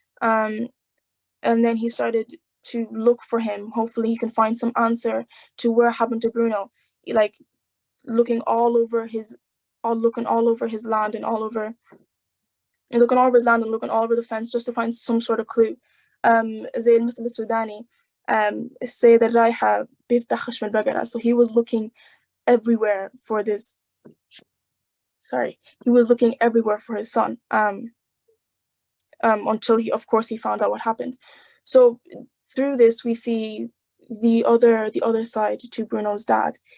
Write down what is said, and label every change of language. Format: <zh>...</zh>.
<en>And then he started to look for him. Hopefully he can find some answer to where happened to Bruno, like looking all over his land and looking all over the fence just to find some sort of clue.</en> <ar>زي المثل السوداني السيد الرايحة بيفتح خشم البقرة.</ar> <en>So he was looking everywhere for this. He was looking everywhere for his son. Until he found out what happened. So through this, we see the other side to Bruno's dad.</en>